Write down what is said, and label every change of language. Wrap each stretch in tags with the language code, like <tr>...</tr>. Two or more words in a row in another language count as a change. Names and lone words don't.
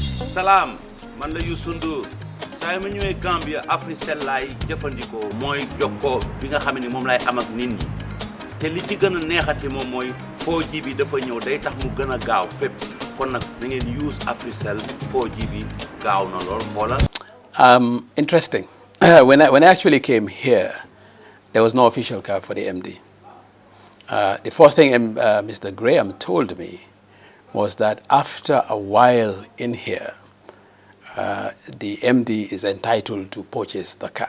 <wo>Salam, man la Youssou Ndour. Saa ma ñëwee Gambia Africell laay jëfandikoo mooy jokkoo bi nga xam ne moom laay am ak nit ñi te li ci gën a neexati moom mooy 4G bi dafa ñëw day tax mu gën a gaaw fépp kon nag da ngeen use Africell 4G bi gaaw na lool xoolal.</wo> <en>Interesting. When I actually came here, there was no official car for the MD. The first thing Mr. Graham told me was that after a while in here, the MD is entitled to purchase the car.</en>